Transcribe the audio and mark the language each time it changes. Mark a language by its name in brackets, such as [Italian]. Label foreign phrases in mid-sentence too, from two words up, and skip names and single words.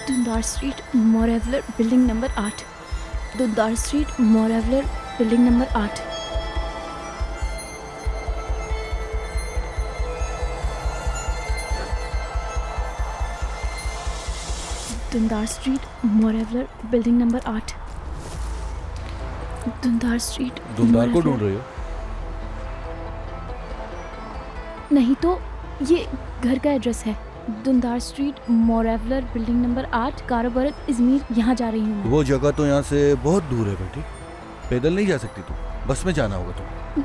[Hindi] दुंदार स्ट्रीट मोरेवलर बिल्डिंग नंबर 8। दुंदार स्ट्रीट मोरेवलर बिल्डिंग नंबर 8। दुंदार स्ट्रीट मोरेवलर बिल्डिंग नंबर 8। दुंदार स्ट्रीट। दुंदार को ढूंढ रही हो? नहीं तो ये घर का एड्रेस है। दुंदार स्ट्रीट मोरेवलर बिल्डिंग नंबर 8, काराबरग, इजमीर। यहाँ जा रही हूँ। वो जगह तो यहाँ से बहुत दूर है बेटी, पैदल नहीं जा सकती तू, बस में जाना होगा तुम।